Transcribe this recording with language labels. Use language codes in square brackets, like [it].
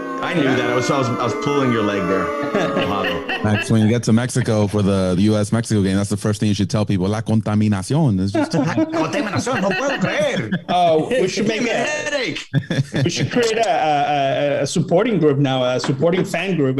[en] I knew that. I was pulling your leg there. Max, when you get to Mexico for the US-Mexico game, that's the first thing you should tell people. La contaminación. It's just [es] contaminación. No puedo creer. [en] Oh, we should make a headache. We should create a supporting group now, a supporting fan group.